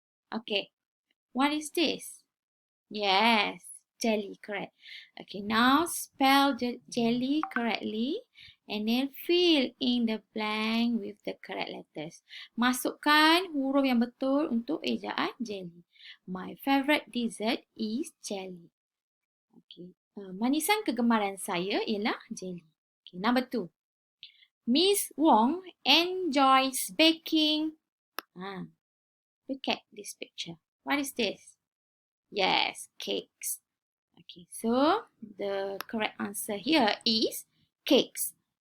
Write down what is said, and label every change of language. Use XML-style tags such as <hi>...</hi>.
<en>Okay, what is this? Yes, jelly, correct. Okay, now spell the jelly correctly and then fill in the blank with the correct letters.</en> <ms>Masukkan huruf yang betul untuk ejaan jelly.</ms> <en>My favorite dessert is jelly. Okay.</en> <ms>Manisan kegemaran saya ialah jelly.</ms> <en>Okay, number 2. Miss Wong enjoys baking. Look at this picture. What is this? Yes, cakes. Okay, so the correct answer here is cakes.</en>